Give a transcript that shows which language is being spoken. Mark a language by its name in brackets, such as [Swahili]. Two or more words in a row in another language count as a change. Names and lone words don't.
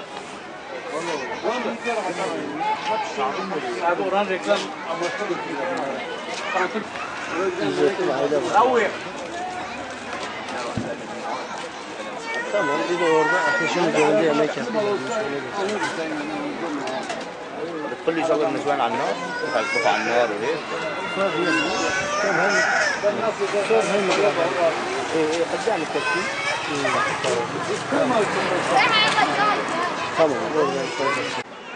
[Turkish] Abi oran reklam amaçlı götürüyorlar. Ücretli aile var. Tamam, bir de orada ateşin üzerinde yemek yapıyoruz. [Arabic] كل يصور نسوان على النار يحطوا على النار وهيك قدام التركيب [Turkish] Tamam.